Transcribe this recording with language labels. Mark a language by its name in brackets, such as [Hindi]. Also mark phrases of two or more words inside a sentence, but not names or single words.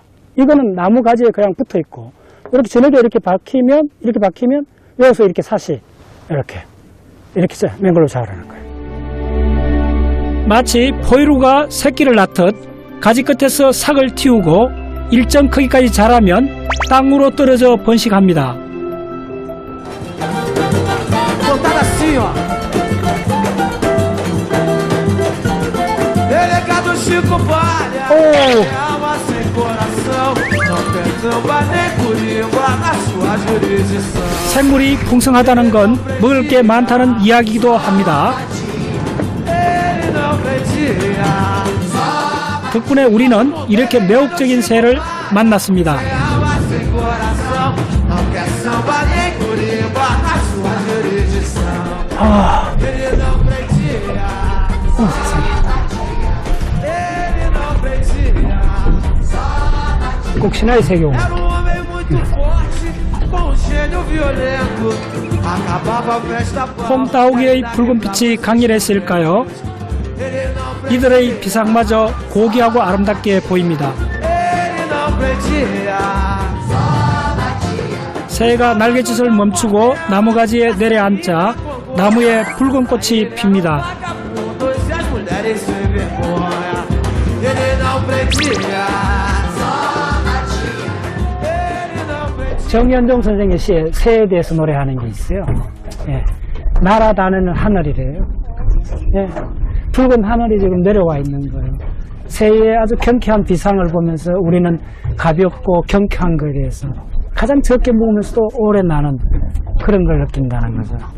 [Korean] 이거는 나무 가지에 그냥 붙어 있고 이렇게 전액에 이렇게 박히면 여기서 이렇게 사시 이렇게 맹글로브 자라는 거예요. 마치 포유류가 새끼를 낳듯 가지 끝에서 삭을 틔우고 일정 크기까지 자라면 땅으로 떨어져 번식합니다. [Portuguese] Contada assim, ó. Delegado Chico Palha, alma sem coração, não tem samba nem corimba na sua jurisdição. [Korean] 생물이 풍성하다는 건 먹을 게 많다는 이야기이기도 합니다. [Portuguese] Ele não vendia, [Korean] 덕분에 우리는 이렇게 매혹적인 새를 만났습니다. [Portuguese] alma sem coração, não quer samba nem corimba na sua jurisdição. Ele não vendia, ele não vendia. [Korean] 꼭 신화의 세계고 [Portuguese] Era um homem muito forte, com um gênio violento. Acabava a festa [Korean] 홈따오기의 붉은 빛이 강렬했을까요? [Portuguese] Ele não [Korean] 이들의 비상마저 고귀하고 아름답게 보입니다. [Portuguese] Ele não prendia. [Korean] 새가 날갯짓을 멈추고 나무가지에 내려앉자 나무에 붉은 꽃이 핍니다. [Portuguese] Vagabundos e as mulheres sem vergonha. Ele não prendia. Ele não prendia. [Korean] 정연종 선생의 시에 새에 대해서 노래하는 게 있어요. 예. 날아다니는 하늘이래요. 예. 붉은 하늘이 지금 내려와 있는 거예요. 새의 아주 경쾌한 비상을 보면서 우리는 가볍고 경쾌한 거에 대해서 가장 적게 먹으면서도 오래 나는 그런 걸 느낀다는 거죠.